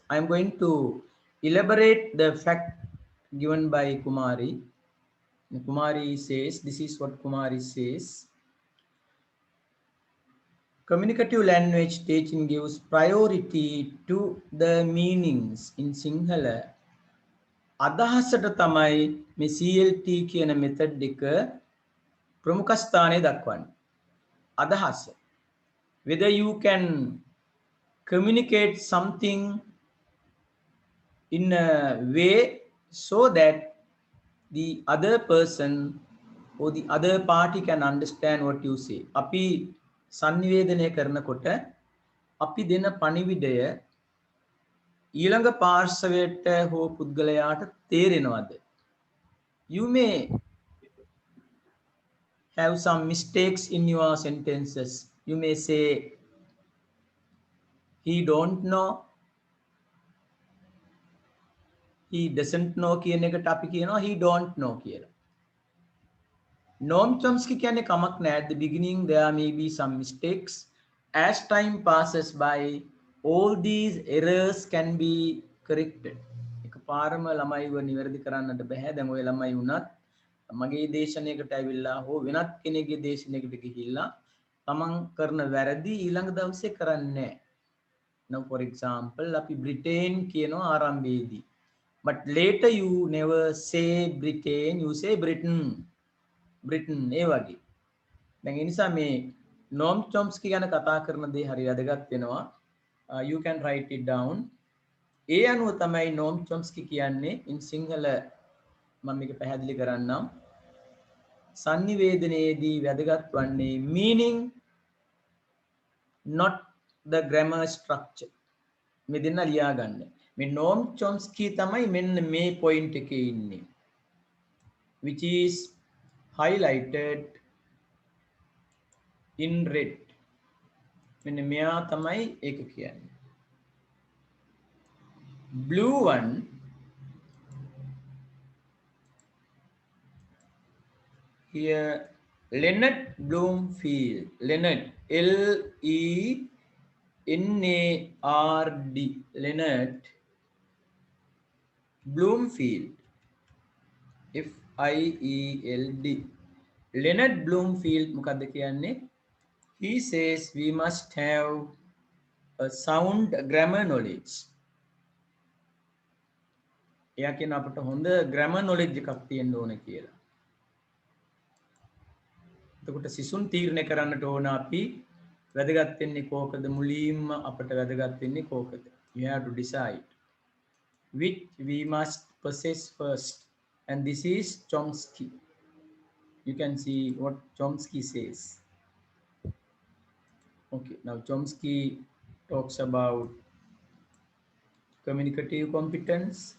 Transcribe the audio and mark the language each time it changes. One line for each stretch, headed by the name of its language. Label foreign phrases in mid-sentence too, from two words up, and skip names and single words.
English: I am going to elaborate the fact given by Kumari. Kumari says, this is what Kumari says. communicative language teaching gives priority to the meanings in Sinhala.
Sinhala: අදහසට තමයි මේ CLT කියන මෙතඩ් එක ප්‍රමුඛ ස්ථානය දක්වන්නේ. අදහස.
English: Whether you can communicate something in a way so that the other person or the other party can understand what you say.
Sinhala: අපි sannivedanaya කරනකොට අපි දෙන පණිවිඩය ඊළඟ පාර්ශවයට හෝ පුද්ගලයාට තේරෙනවද?
English: You may have some mistakes in your sentences. You may say he don't know, he doesn't know
Sinhala: කියන එකට අපි කියනවා
English: he don't know කියලා.
Sinhala: Noam Chomsky කියන්නේ කමක් නැහැ.
English: At the beginning there may be some mistakes. As time passes by, all these errors can be corrected.
Sinhala: එකපාරම ළමයිව නිවැරදි කරන්නට බෑ. දැන් ඔය ළමයි වුණත් මගේ දේශනයකට ඇවිල්ලා හෝ වෙනත් කෙනෙකුගේ දේශනයකට ගිහිල්ලා තමන් කරන වැරදි ඊළඟ දවසේ කරන්නේ නැහැ.
English: Now for example
Sinhala: අපි Britain කියනවා ආරම්භයේදී.
English: But later you never say Britain, you say Britain.
Sinhala: Britain ඒ වගේ. දැන් ඒ නිසා මේ Noam Chomsky ගැන කතා කරන දේ හරි වැදගත් වෙනවා.
English: You can write it down.
Sinhala: ඒ අනුව තමයි Noam Chomsky කියන්නේ
English: in Sinhala
Sinhala: මම මේක පැහැදිලි කරන්නම්. සන්නිවේදනයේදී වැදගත් වන්නේ
English: meaning not the grammar structure.
Sinhala: මේ දෙන්න ලියා ගන්න. මේ Noam Chomsky තමයි මෙන්න මේ point එකේ ඉන්නේ.
English: Which is highlighted in red.
Sinhala: මෙන්න මෙයා තමයි ඒක කියන්නේ.
English: Blue one here, Leonard Bloomfield. Leonard, L-E-N-A-R-D. Leonard Bloomfield. F-I-E-L-D. Leonard Bloomfield
Sinhala: මොකද්ද කියන්නේ?
English: He says we must have a sound grammar knowledge.
Sinhala: එයා කියන අපට හොඳ
English: grammar knowledge
Sinhala: එකක් තියෙන්න ඕන කියලා. එතකොට සිසුන් තීරණය කරන්නට ඕන අපි වැදගත් වෙන්නේ කෝකද මුලින්ම අපට වැදගත් වෙන්නේ කෝකද.
English: You have to decide which we must possess first, and this is Chomsky. You can see what Chomsky says. Okay, now Chomsky talks about communicative competence.